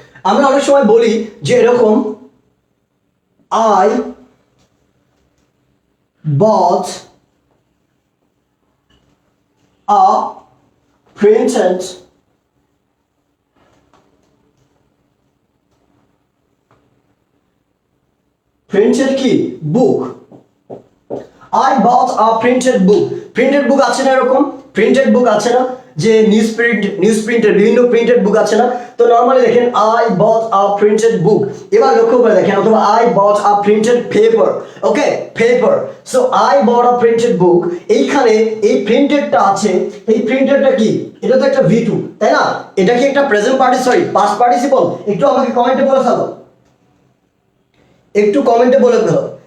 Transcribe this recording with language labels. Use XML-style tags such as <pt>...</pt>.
<bn>আমরা অনেক সময় বলি যে এরকম,</bn> <en>I bought a printed</en> <bn>কি বুক।</bn> <en>I bought a printed book.</en> <bn>Printed বুক আছে না এরকম? প্রিন্টেড বুক আছে না, যে নিউজ প্রিন্টের বিভিন্ন প্রিন্টেড বুক আছে না? তো নরমালি দেখেন</bn> <en>I bought a printed book।</en> <bn>এবার লক্ষ্য করে দেখেন, অথবা</bn> <en>I bought a printed paper।</en> <bn>Okay, paper. So</bn> <en>I bought a printed book,</en> <bn>এইখানে এই প্রিন্টেডটা আছে, এই প্রিন্টেডটা কি? এটা তো একটা V2, তাই না? এটা কি একটা প্রেজেন্ট সরি পাস্ট পার্টিসিপল? একটু আমাকে কমেন্টে বলে ফেলো, একটু কমেন্টে বলে ফেলো।</bn>